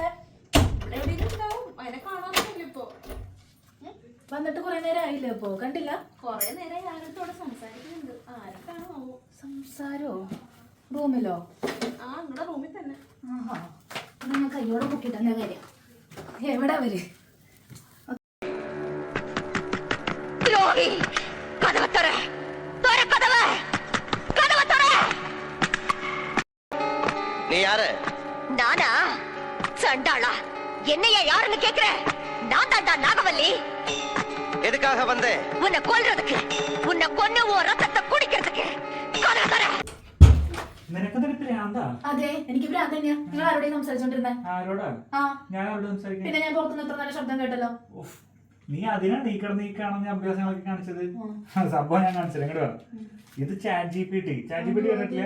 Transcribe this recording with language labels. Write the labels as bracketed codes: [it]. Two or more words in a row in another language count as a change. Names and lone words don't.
[ml] എവിടെയെങ്കിലും ഉണ്ടാവും. അതിനെ കാണാറില്ല ഇപ്പോ. വന്നിട്ട് കുറെ നേരം ആയില്ലേ? ഇപ്പോ കണ്ടില്ല. കൊറേ നേരം ആരോടത്തോടെ സംസാരിക്കുന്നുണ്ട്. ആരൊക്കെയാണോ? സംസാരോ? റൂമിലോ? ആ, നിങ്ങളുടെ റൂമിൽ തന്നെ. ആഹാ, നിങ്ങൾ കയ്യോടെ പൊക്കിയിട്ട് എന്നാ കാര്യം? എവിടെ അവര്? [ta] நீ யாரு? நானா? சண்டாளா, என்னையா யாருன்னு கேக்குற? நான் தாண்டா நாகவல்லி. எதுக்காக வந்தே? உன்னை கொல்றதுக்கு, உன்னை கொன்னு உன் ரத்தத்தை குடிக்கிறதுக்கு. [ml] അതെ, എനിക്ക് ഭ്രാന്ത് തന്നെയാ. നിങ്ങൾ ആരോടെയും സംസാരിച്ചോണ്ടിരുന്നേ? പിന്നെ ഞാൻ പുറത്തുനിന്ന് ഇത്ര നല്ല ശബ്ദം കേട്ടല്ലോ. നീ അതിനാണ് ഈ കിടന്ന് അഭ്യാസങ്ങളൊക്കെ കാണിച്ചത്. സംഭവം ഞാൻ കാണിച്ചത്. എങ്ങോട്ട് വാ. ഇത് ചാറ്റ് ജിപിടി കണ്ടിട്ടില്ലേ?